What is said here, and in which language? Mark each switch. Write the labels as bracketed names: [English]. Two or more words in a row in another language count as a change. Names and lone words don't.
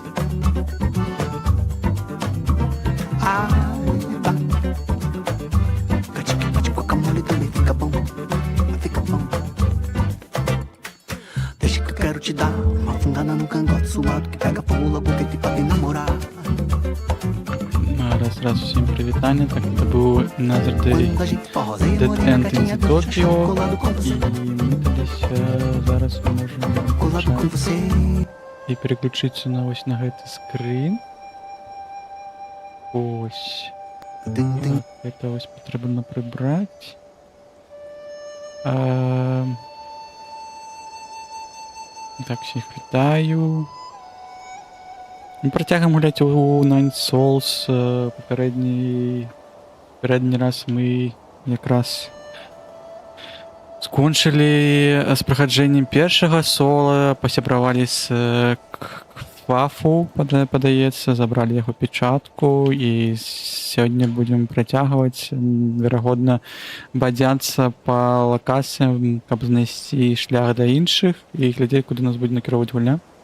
[Portuguese] Bate guacamole também fica bom. Fica bom. Deixa que eu quero te dar uma fungada no cangote suado que pega fogo logo dentro pra bem namorar. [Ukrainian] Сразу всім привітання. Так, це був Another Day Dead End in Tokyo. І ми десь зараз можемо і переключитися на ось на гэты скрін. Ось. Так, це ось потрібно прибрати. Так, всіх вітаю. [Belarusian] Ми працягваем гуляць у Nine Souls. Папярэдні раз мы якраз скончылі з праходжэннем першага сола, пасябравалі з Квафу, падаецца, забралі яго печатку і сёння будзем працягваць, верагодна, бадзяцца па лакацыям, каб знайсці шлях да іншых і глядзець, куды нас будзе накіроўваць гульня.